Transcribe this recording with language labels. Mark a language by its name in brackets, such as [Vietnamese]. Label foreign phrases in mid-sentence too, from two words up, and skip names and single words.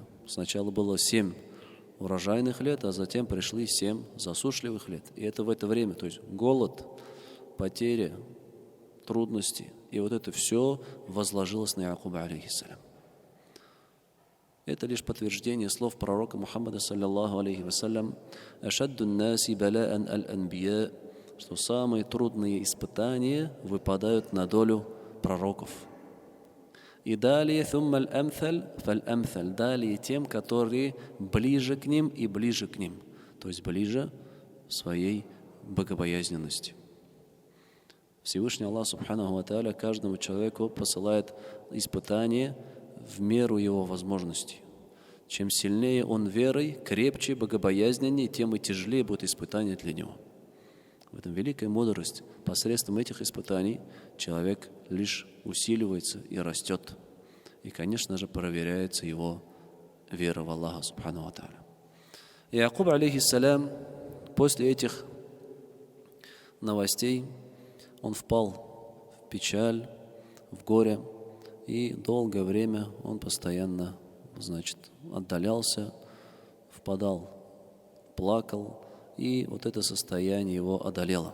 [Russian] Сначала было 7 урожайных лет, а затем пришли 7 засушливых лет. И это в это время, то есть голод, потеря, трудности. И вот это все возложилось на Якуба, алейхиссалям. Это лишь подтверждение слов пророка Мухаммада, [Arabic] صلى الله عليه وسلم, «أشد الناس بلاء الأنبياء», [Russian] что самые трудные испытания выпадают на долю пророков. И далее [Arabic] «ثم الأمثل فالأمثل», [Russian] далее тем, которые ближе к ним и ближе к ним, то есть ближе в своей богобоязненности. Всевышний [Arabic] الله سبحانه وتعالى [Russian] каждому человеку посылает испытание в меру его возможностей. Чем сильнее он верой, крепче, богобоязненнее, тем и тяжелее будет испытание для него. В этом великая мудрость. Посредством этих испытаний человек лишь усиливается и растет. И, конечно же, проверяется его вера в [Arabic] الله سبحانه وتعالى. [Russian] Якуб, алейхиссалям, после этих новостей он впал в печаль, в горе, и долгое время он постоянно, отдалялся, впадал, плакал, и вот это состояние его одолело.